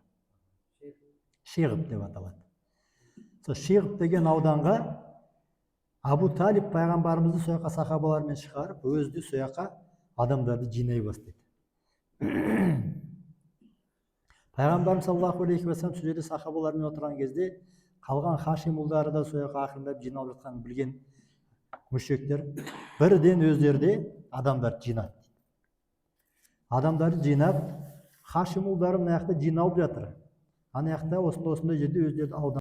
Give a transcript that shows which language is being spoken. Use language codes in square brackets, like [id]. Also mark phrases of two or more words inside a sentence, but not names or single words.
[kk] Шиғып деп аталады. Сол Шиғып деген ауданға Абу Талиб пайғамбарымызды сол жаққа сахабалармен шығарып, өзі сол жаққа адамдарды жинай бастайды. Пайғамбарымыз саллаллаху алейхи ва саллям сол жерде сахабалармен отырған кезде қалған Хашим ұлдары да сол жаққа ақырындап жиналып жатқанын білген мүшриктер бірден өздері де адамдарды жинады. Адамдарды жинап, Хашим ұлдары мына жақта жиналып жатыр. Ана жақта осындай жерде өздері аудан